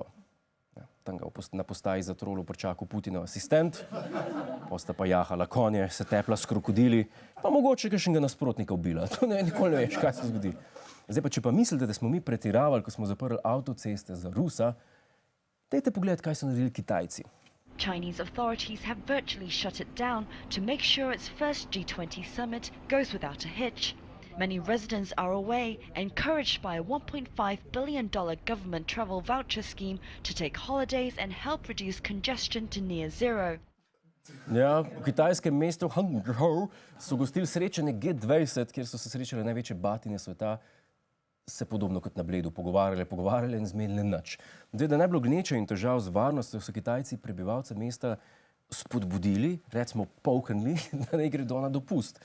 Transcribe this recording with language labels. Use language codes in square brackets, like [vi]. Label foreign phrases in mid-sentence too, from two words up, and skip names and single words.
[sl] Ja, tam ga na postaji za trolo pričakal Putinov asistent, posta pa jahala konje, se tepla s krokodili, pa mogoče kakšnega nasprotnika ubila. To nikoli ne veš, kaj se zgodi. Zdaj pa, če pa mislite, da smo mi pretiravali, ko smo zaprli avtoceste za Rusa, dajte pogledati, kaj so naredili Kitajci. [en] Chinese authorities have virtually shut it down to make sure its first G20 summit goes without a hitch. Many residents are away, encouraged by a $1.5 billion government travel voucher scheme to take holidays and help reduce congestion to near zero. [sl] Ja, v kitajskem mestu Hangzhou so gostili srečanje G20, kjer so se srečale največje batine sveta, se podobno kot na Bledu pogovarjali in zmenili nič. Zdaj, da ne bi bilo gneče in težav z varnostjo, so Kitajci prebivalce mesta spodbudili, recimo polknili, da ne gredo na dopust.